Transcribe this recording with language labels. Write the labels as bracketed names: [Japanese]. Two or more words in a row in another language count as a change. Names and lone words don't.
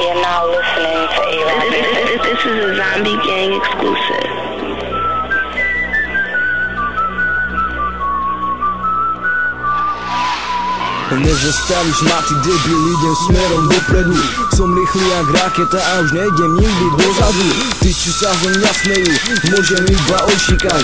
[English] now listening to A-Rap. This is a Zombie Gang exclusive. [Slovak] Nezastaviš ma ty debil, idem smerom dopredu. Som rýchly jak raketa a už nejdem nikdy dozadu. Tí, čo sa zo mňa smejú, môžem iba ošikať.